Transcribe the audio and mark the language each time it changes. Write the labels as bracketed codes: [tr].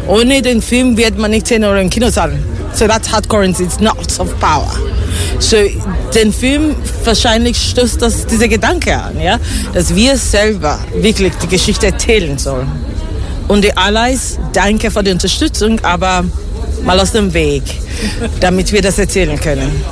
[de] Ohne den Film wird man nicht 10 Euro im Kino zahlen. [en] So that's hard currency, it's not soft power. [de] So den Film wahrscheinlich stößt das dieser Gedanke an, ja? Dass wir selber wirklich die Geschichte erzählen sollen. Und die Allies, danke für die Unterstützung, aber mal aus dem Weg, damit wir das erzählen können.